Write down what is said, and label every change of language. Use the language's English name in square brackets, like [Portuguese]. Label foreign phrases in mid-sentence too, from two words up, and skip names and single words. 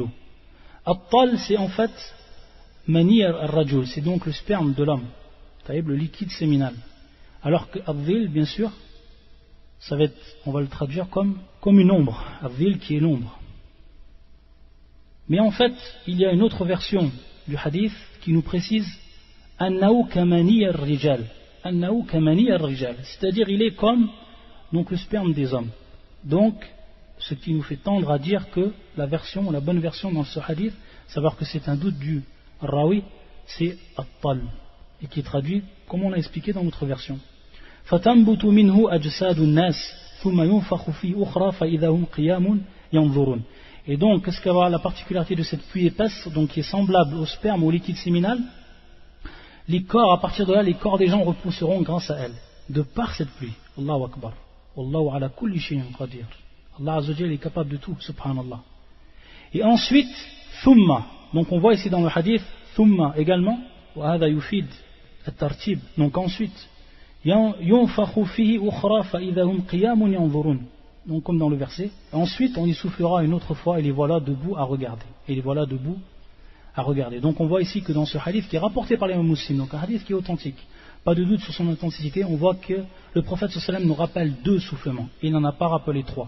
[French] At-tal, c'est en fait [Arabic] مني الرجل, [French] c'est donc le sperme de l'homme, le liquide séminal. Alors que al-dhil, bien sûr, ça va être, on va le traduire comme une ombre, al-dhil qui est l'ombre. Mais en fait, il y a une autre version du hadith qui nous précise [Arabic] أنه كمني الرجال أنه كمني الرجال, [French] c'est-à-dire il est comme donc le sperme des hommes. Donc ce qui nous fait tendre à dire que la bonne version dans ce hadith, savoir que c'est un doute du rawi, c'est at-tal, et qui est traduit comme on l'a expliqué dans notre version. [Arabic] فَتَنْبُتُ مِنْهُ أَجْسَادُ النَّاسِ ثُمَّ يُنْفَخُ فِي أُخْرَى فَإِذَا هُمْ قِيَامٌ يَنْظُرُونَ. [French] Et donc, qu'est-ce qu'elle va la particularité de cette pluie épaisse, donc qui est semblable au sperme ou au liquide séminal? Les corps, à partir de là, les corps des gens repousseront grâce à elle, de par cette pluie. [Arabic] الله أكبر. والله على كل شيء قدير. [French] Allah [Arabic] عز وجل [French] est capable de tout, subhanallah. Et ensuite, thumma. Donc on voit ici dans le hadith, thumma également, [Arabic] وهذا يفيد الترتيب. [French] Donc ensuite, [Arabic] ينفخ فيه أخرى فإذا هم قيام ينظرون. [French] Donc comme dans le verset, ensuite on y soufflera une autre fois et les voilà debout à regarder. Et les voilà debout à regarder. Donc on voit ici que dans ce hadith qui est rapporté par les musulmans, donc un hadith qui est authentique, pas de doute sur son authenticité, on voit que le prophète [Arabic] صلى الله عليه وسلم [French] nous rappelle 2 soufflements. Il n'en a pas rappelé 3.